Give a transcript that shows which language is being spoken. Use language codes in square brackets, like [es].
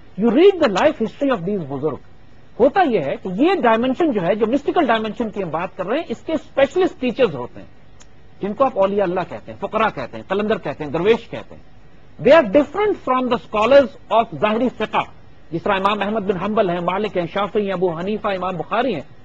[en] You read the life history of these بزرگ. [ur] ہوتا یہ ہے کہ یہ ڈائمینشن جو ہے، جو مسٹیکل ڈائمینشن کی ہم بات کر رہے ہیں، اس کے اسپیشلسٹ ٹیچرز ہوتے ہیں جن کو آپ اولیاء اللہ کہتے ہیں، فقراء کہتے ہیں، قلندر کہتے ہیں، درویش کہتے ہیں. [en] They are different from the scholars of ظاہری فقہ. [ur] جس طرح امام احمد بن حنبل ہیں، مالک ہیں، شافعی ہیں، ابو حنیفہ، امام بخاری ہیں.